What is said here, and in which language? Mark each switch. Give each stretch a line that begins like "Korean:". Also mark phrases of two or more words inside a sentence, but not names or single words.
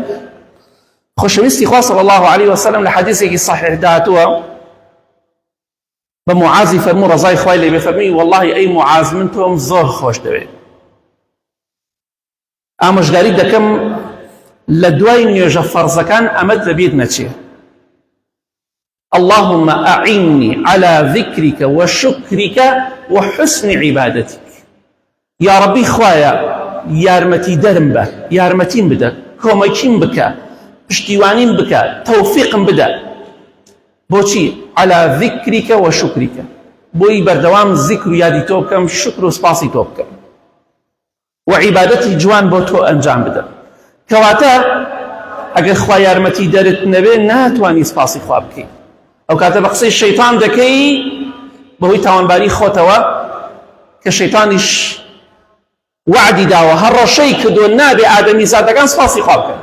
Central Kurdish: خۆشەویستی خوا
Arabic: صلی الله عليه وسلم
Central Kurdish: لە حەدیثێکی صحیح داهاتووە بە معازی فەرموو ڕەزای خوای لێ بێ، فەرمووی واللهی ئەی معاز من تۆم زۆر خۆش دەوێت، ئامۆژگاری دەکەم لە دوای نوێژە فەرزەکان ئەمەت لەبیر نەچێ.
Arabic: اللهم أعني على ذكرك وشكرك وحسن عبادتك. يا ربي
Central Kurdish: خوايا یارمەتی دەرم بە، یارمەتیم بدە، کۆمەکیم بکە، پشتیوانیم بکە، تەوفیقم بدە. بۆچی؟
Arabic: على ذكرك وشكرك،
Central Kurdish: بۆی بەردەوام ذیکر و یادی تۆ بکەم، شکر و سپاسی تۆ بکەم، و عیبادەتی جوان بۆ تۆ ئەنجام بدەم. کەواتە ئەگەر خوا یارمەتی دەرت نەبێ ناتوانی سپاسی خوا بکەی. ئەو کاتە بە قسەی شەیتان دەکەی بەهۆی تاوانباری خۆتەوە، کە شەیتانیش وعدی داوە هەر ڕەشەی کردووە نابێ ئادەمی زادەکان سپاسی خوا بکەن.